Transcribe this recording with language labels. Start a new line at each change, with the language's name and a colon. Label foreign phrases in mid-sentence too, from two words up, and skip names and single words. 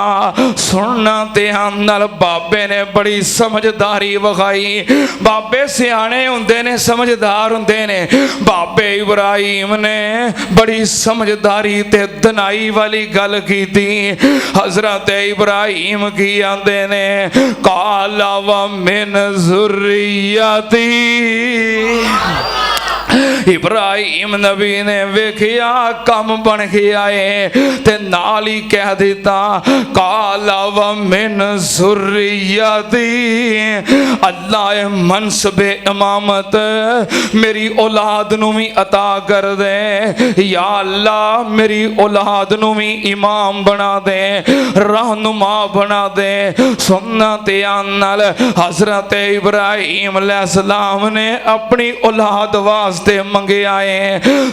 Punjabi: سننا دھیان نال بابے نے بڑی سمجھداری وکھائی. بابے سیانے ہندے نے، سمجھدار ہندے نے. بابے ابراہیم نے بڑی سمجھداری تے دانائی والی گل کی تھی. حضرت ابراہیم کی آندے نے
Arabic: قال ومن ذريتي.
Punjabi: ابراہیم نبی نے ویکھیا کم بن گیا ہے تے نال ہی کہہ دتا
Arabic: قال ومن ذريتي.
Punjabi: اللہ منصب امامت میری اولاد نوں بھی عطا کر دے. یا اللہ میری اولاد نوں بھی امام بنا دے، رہنما بنا دے. سننا دھیان نال حضرت ابراہیم علیہ السلام نے اپنی اولاد واسطے منگیا ہے.